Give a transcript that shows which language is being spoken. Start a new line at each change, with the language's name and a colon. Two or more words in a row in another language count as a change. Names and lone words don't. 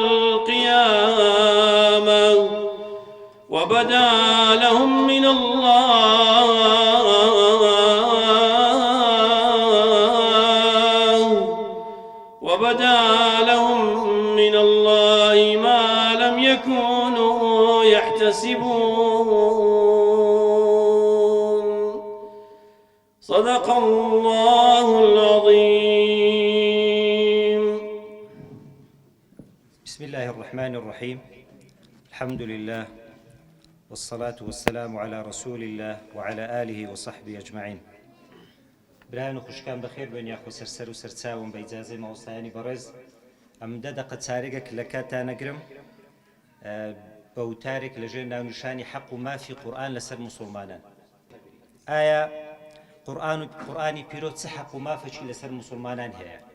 Arabic: القيامة وبدا لهم من الله ما لم يكونوا يحتسبون صدق الله العظيم. بسم الله الرحمن الرحيم. الحمد لله والصلاة والسلام على رسول الله وعلى آله وصحبه أجمعين.
Central Kurdish: برایان و خوشکان بەخێر بێن یاخۆ سەرسەر و سەرچاوم بە ئیجازەی مامۆستایانی بەڕێز ئەم دەقە چارێکێک لە کاتتان نەگرم بە وتارێک لەژێر ناونیشانی حەق و مافی قورئان لەسەر موسڵمانان. ئایا قورئانی پیرۆز چ حەق و مافێکی لەسەر موسڵمانان هەیە؟